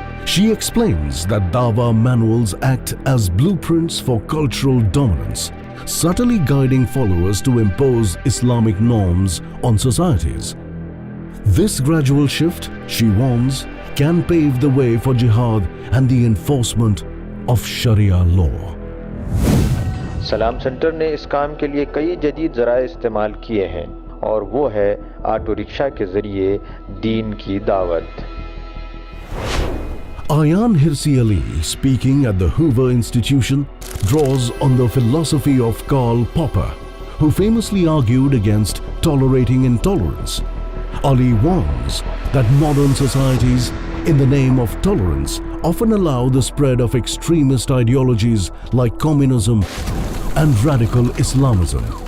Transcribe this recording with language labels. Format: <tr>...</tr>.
<en>She explains that Dawah manuals act as blueprints for cultural dominance, subtly guiding followers to impose Islamic norms on societies. This gradual shift, she warns, can pave the way for jihad and the enforcement of Sharia law.</en> <hi>सलाम centre ने इस काम के लिए कई जदीद ज़राए इस्तेमाल किए हैं और वो है ऑटो रिक्शा के ज़रिए दीन की दावत.</hi> <en>Ayan Hirsi Ali, speaking at the Hoover Institution, draws on the philosophy of Karl Popper, who famously argued against tolerating intolerance. Ali warns that modern societies, in the name of tolerance, often allow the spread of extremist ideologies like communism and radical Islamism.</en>